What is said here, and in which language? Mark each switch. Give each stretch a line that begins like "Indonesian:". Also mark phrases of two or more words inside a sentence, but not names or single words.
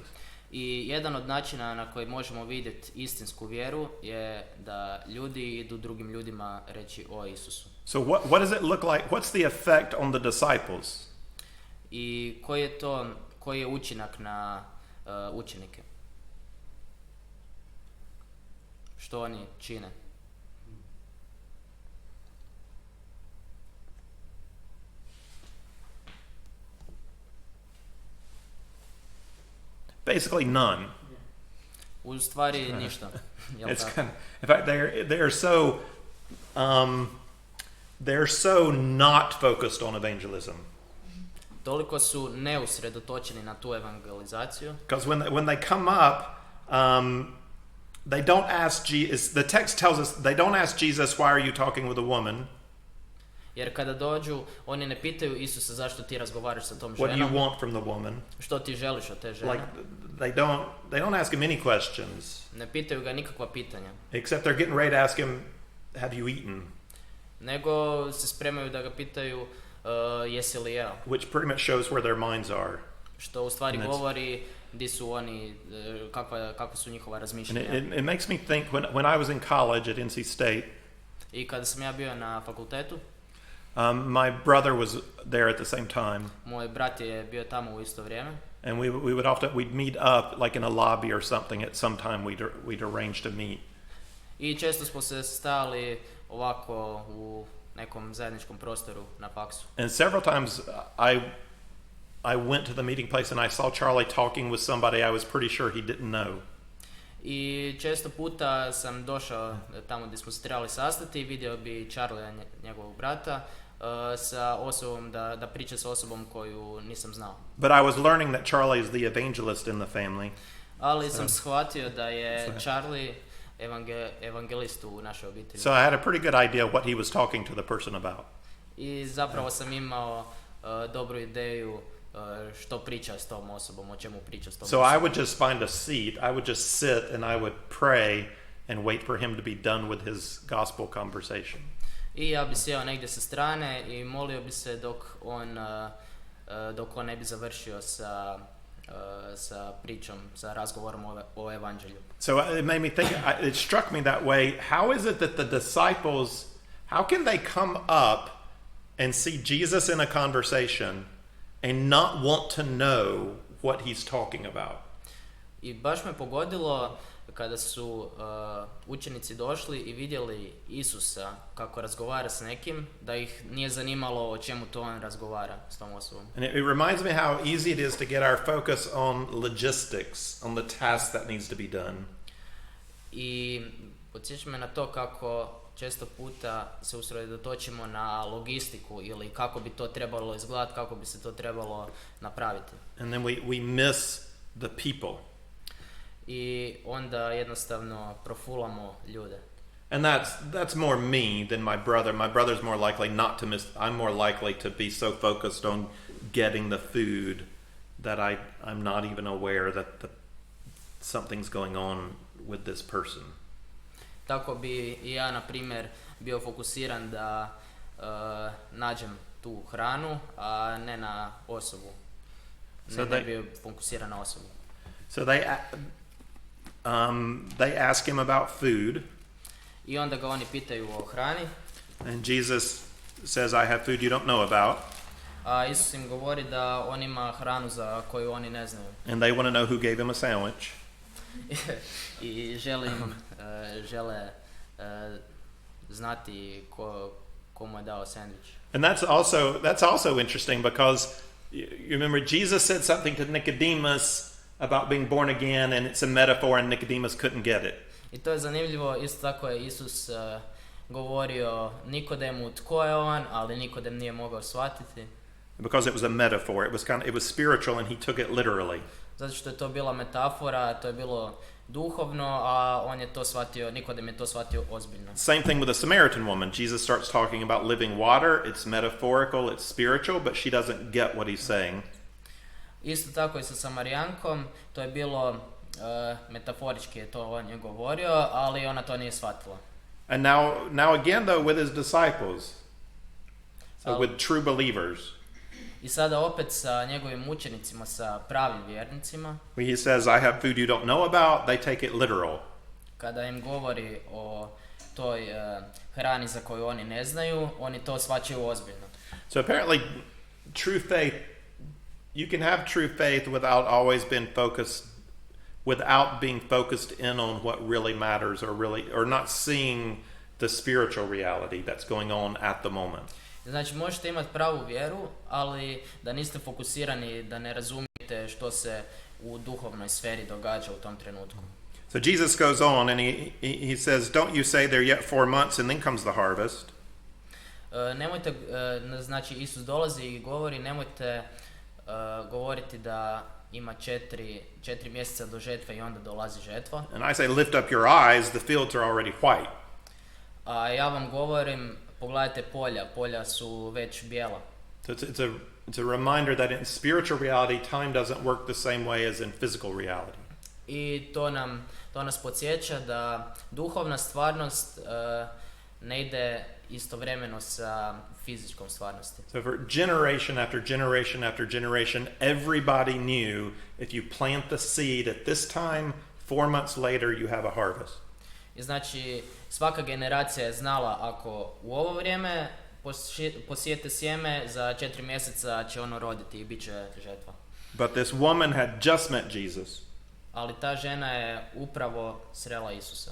Croatian: I jedan od načina na koji možemo vidjeti istinsku vjeru je da ljudi idu drugim ljudima reći o Isusu.
English: So what does it look like? What's the effect on the disciples?
Croatian: I koji je učinak na učenike? Što oni čine?
English: Basically none.
Croatian: U stvari ništa.
English: It's kind of, in fact, they're so not focused on evangelism.
Croatian: Toliko su neusredotočeni na tu evangelizaciju.
English: Because when they come up, they don't ask Jesus. The text tells us they don't ask Jesus, "Why are you talking with a woman?"
Croatian: Jer kada dođu, oni ne pitaju Isusa zašto ti razgovaraš sa tom ženom.
English: What do you want from the woman?
Croatian: Što ti želiš od te žene?
English: Like they don't ask him any questions.
Croatian: Ne pitaju ga nikakva pitanja.
English: Except they're getting ready to ask him, "Have you eaten?"
Croatian: Nego se spremaju da ga pitaju jesi li jeo.
English: Which pretty much shows where their minds are.
Croatian: Što u stvari govori di su oni, kakva su njihova razmišljanja.
English: It makes me think when I was in college at NC State.
Croatian: I kada sam ja bio na fakultetu,
English: my brother was there at the same time.
Croatian: Moj brat je bio tamo u isto vrijeme.
English: And we'd meet up like in a lobby or something at some time we'd arrange to meet.
Croatian: I često smo se stali ovako u nekom zajedničkom prostoru na faksu.
English: And several times I went to the meeting place and I saw Charlie talking with somebody I was pretty sure he didn't know.
Croatian: I često puta sam došao tamo gdje smo se trebali sastati i vidio bi Charlie, njegovog brata, sa osobom da priča sa osobom koju nisam znao.
English: But I was learning that Charlie is the evangelist in the family.
Croatian: Ali sam shvatio da je Charlie evangelist u našoj obitelji.
English: So I had a pretty good idea what he was talking to the person about.
Croatian: I zapravo sam imao dobru ideju što priča s tom osobom, o čemu priča s tom osobom.
English: So I would just find a seat, I would just sit and I would pray and wait for him to be done with his gospel conversation.
Croatian: I ja bi sjeo negdje sa strane i molio bi se dok on ne bi završio sa pričom, sa razgovorom o evanđelju.
English: So it made me think, it struck me that way, how is it that the disciples, how can they come up and see Jesus in a conversation and not want to know what he's talking about?
Croatian: I baš me pogodilo kada su učenici došli i vidjeli Isusa kako razgovara s nekim, da ih nije zanimalo o čemu to on razgovara s tom osobom.
English: And it reminds me how easy it is to get our focus on logistics, on the task that needs to be done.
Croatian: I podsjeća me na to kako često puta se usredotočimo na logistiku ili kako bi to trebalo izgledati, kako bi se to trebalo napraviti.
English: And then we miss the people.
Croatian: i onda jednostavno profulamo ljude.
English: And that's more me than my brother. My brother's more likely not to miss. I'm more likely to be so focused on getting the food that I'm not even aware that something's going on with this person.
Croatian: Tako bi i ja, na primjer, bio fokusiran da nađem tu hranu, a ne na osobu. Ne bio fokusiran na osobu.
English: So they ask him about food.
Croatian: I onda ga oni pitaju o hrani.
English: And Jesus says, I have food you don't know about.
Croatian: A Isus im govori da on ima hranu za koju oni ne znaju.
English: And they want to know who gave him a sandwich.
Croatian: I žele znati ko mu je dao sandvič.
English: And that's also interesting because you remember Jesus said something to Nicodemus about being born again, and it's a metaphor, and Nicodemus couldn't get it.
Croatian: I to je zanimljivo, isto tako je Isus govorio Nikodemu tko je on, ali Nikodem nije mogao shvatiti.
English: Because it was a metaphor, it was spiritual, and he took it literally.
Croatian: Zato što je to bila metafora, to je bilo duhovno, a on je to shvatio, Nikodem je to shvatio ozbiljno.
English: Same thing with the Samaritan woman. Jesus starts talking about living water. It's metaphorical, it's spiritual, but she doesn't get what he's saying.
Croatian: Isto tako i sa Samarijankom, to je bilo metaforički, je to on je govorio, ali ona to nije shvatila.
English: And now again though with his disciples, so with true believers.
Croatian: I sada opet sa njegovim učenicima, sa pravim vjernicima.
English: When he says, I have food you don't know about, they take it literal.
Croatian: Kada im govori o toj hrani za koju oni ne znaju, oni to shvaćaju ozbiljno.
English: So apparently true faith, you can have true faith without being focused in on what really matters or not seeing the spiritual reality that's going on at the moment.
Croatian: Znači možete imati pravu vjeru, ali da niste fokusirani, da ne razumijete što se u duhovnoj sferi događa u tom trenutku.
English: So Jesus goes on and he says, don't you say there yet 4 months and then comes the harvest.
Croatian: Nemojte, znači Isus dolazi i govori, nemojte govoriti da ima 4 mjeseca do žetve i onda dolazi žetva.
English: And I say, lift up your eyes, the fields are already white.
Croatian: A ja vam govorim, pogledajte polja su već bijela.
English: So it's a reminder that in spiritual reality, time doesn't work the same way as in physical reality.
Croatian: I to nas podsjeća da duhovna stvarnost ne ide istovremeno sa fizičkom stvarnosti.
English: So for generation after generation after generation, everybody knew if you plant the seed at this time, 4 months later you have a harvest.
Croatian: I znači svaka generacija je znala ako u ovo vrijeme posijete sjeme, za 4 mjeseca će ono roditi i bit će žetva.
English: But this woman had just met Jesus.
Croatian: Ali ta žena je upravo srela Isusa.